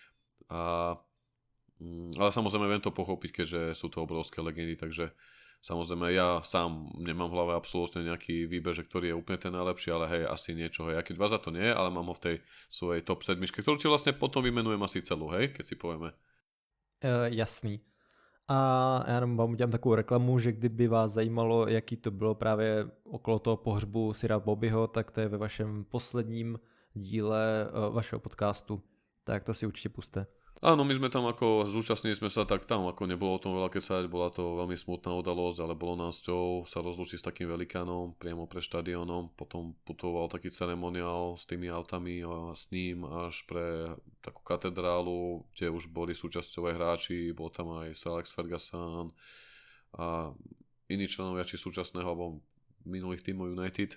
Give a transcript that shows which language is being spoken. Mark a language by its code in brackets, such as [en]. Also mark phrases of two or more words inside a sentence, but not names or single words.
[sk] Ale samozrejme viem to pochopiť, keďže sú to obrovské legendy, takže samozrejme ja sám nemám v hlave absolútne nejaký výber, že ktorý je úplne ten najlepší, ale hej, asi niečo, hej, aký 2 za to nie, ale mám ho v tej svojej top 7, ktorú ti vlastne potom vymenujem asi celú, hej, keď si povieme. Jasný. [cs] A já jenom vám udělám takovou reklamu, že kdyby vás zajímalo, jaký to bylo právě okolo toho pohřbu Sira Bobbyho, tak to je ve vašem posledním díle vašeho podcastu. Tak to si určite puste. [sk] Áno, my sme tam ako, zúčastnili sme sa, tak tam ako nebolo o tom veľa kecať, bola to veľmi smutná udalosť, ale bolo nás ťou sa rozlúčiť s takým velikánom priamo pre štadiónom, potom putoval taký ceremoniál s tými autami a s ním až pre takú katedrálu, kde už boli súčasťové hráči, bol tam aj Sir Alex Ferguson a iní členovia či súčasného alebo minulých tímov United.